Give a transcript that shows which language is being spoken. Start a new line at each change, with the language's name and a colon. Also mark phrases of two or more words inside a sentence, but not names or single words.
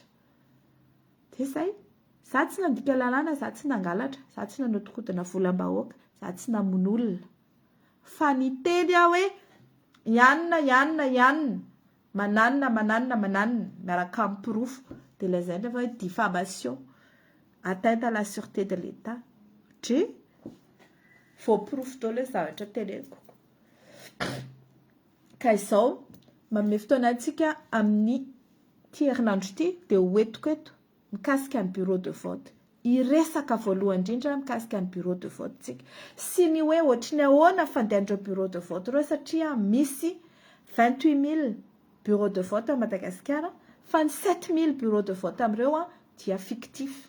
Malagasy: Dia izay, za tsy nandika lalàna, za tsy nangalatra, za tsy nanodikodina volam-bahoaka, za tsy namono olona fa ny teny aho hoe ianona mananina miaraka amin'ny pirofo dia lazaina fa hoe
French: diffamation atteinte à la sûreté de l'État.
Malagasy: Dre faux pirofo daholo hoe zavatra teneniko. Ka izao manome fotoana antsika amin'ny ty herinandro ity dia hoentiko eto mikasika ny
French: bureau de vote.
Malagasy: Iresaka voalohany indrindra mikasika ny
French: bureau de vote
Malagasy: tsika. Sy ny hoe ohatry ny ahoana fandehan'ireo
French: bureau de vote
Malagasy: ireo satria misy 28 000
French: bureau de vote à
Malagasy: Madagasikara fa ny 7 000
French: bureau de vote
Malagasy: amin'ireo dia fictif.